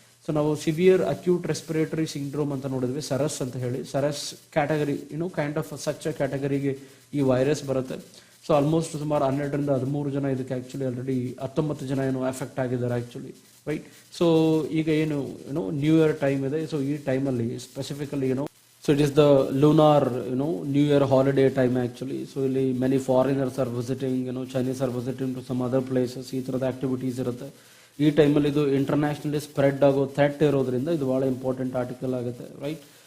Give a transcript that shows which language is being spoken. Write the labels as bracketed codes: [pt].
[kn] So ನಾವು severe acute respiratory syndrome ಅಂತ ನೋಡಿದ್ವಿ, ಸರಸ್ ಅಂತ ಹೇಳಿ. Saras category kind of such ಕ್ಯಾಟಗರಿಗೆ ಈ ವೈರಸ್ ಬರುತ್ತೆ. ಸೊ ಆಲ್ಮೋಸ್ಟ್ ಸುಮಾರು 12ರಿಂದ 13 ಜನ ಇದಕ್ಕೆ ಆ್ಯಕ್ಚುಲಿ ಆಲ್ರೆಡಿ 19 ಜನ ಎಫೆಕ್ಟ್ ಆಗಿದ್ದಾರೆ ಆ್ಯಕ್ಚುಲಿ, ರೈಟ್. ಸೊ ಈಗ ನ್ಯೂ ಇಯರ್ ಟೈಮ್ ಇದೆ. ಸೊ ಈ ಟೈಮಲ್ಲಿ specifically [en] so it is the lunar new year holiday time actually. So ಇಲ್ಲಿ many foreigners are visiting, Chinese are visiting to some other places. [kn] ಈ ಥರದ activities ಇರುತ್ತೆ. ಈ ಟೈಮಲ್ಲಿ ಇದು ಇಂಟರ್ನ್ಯಾಷನಲಿ ಸ್ಪ್ರೆಡ್ ಆಗೋ ಥ್ರೆಟ್ ಇರೋದ್ರಿಂದ ಇದು ಭಾಳ ಇಂಪಾರ್ಟೆಂಟ್ ಆರ್ಟಿಕಲ್ ಆಗುತ್ತೆ, ರೈಟ್.